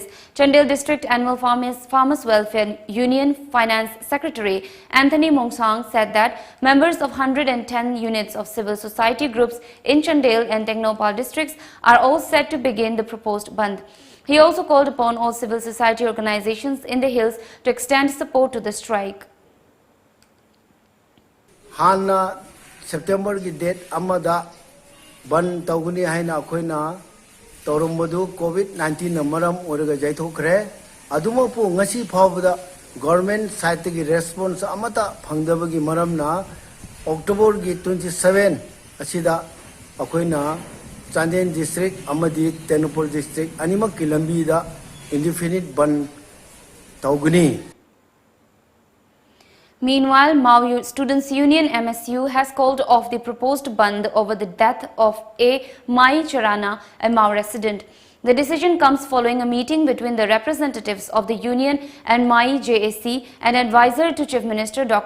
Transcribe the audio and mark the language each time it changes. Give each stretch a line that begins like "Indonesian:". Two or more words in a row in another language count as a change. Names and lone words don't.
English: Chandel District Animal Farmers Welfare Union Finance Secretary Anthony Mongsang said that members of 110 units of civil society groups in Chandel and Tengnoupal districts are all set to begin the proposed bandh. He also called upon all civil society organizations in the hills to extend support to the strike.
Manipuri: Hanna September ki date amada ban tawguni haina akoina tawrumbadu COVID-19 na maram oraga jaithokre aduma pu ngasi phawda
English: government side
Manipuri: ki response amata phangdabagi maram na October ki 27 asida akoina Chandel district amadi Tengnoupal district animak ki lambi da
English: indefinite ban
Manipuri: tawguni.
English: Meanwhile, Mau Students Union MSU has called off the proposed bandh over the death of a Mai Charana, a Mau resident. The decision comes following a meeting between the representatives of the union and Mai JAC and advisor to Chief Minister Dr.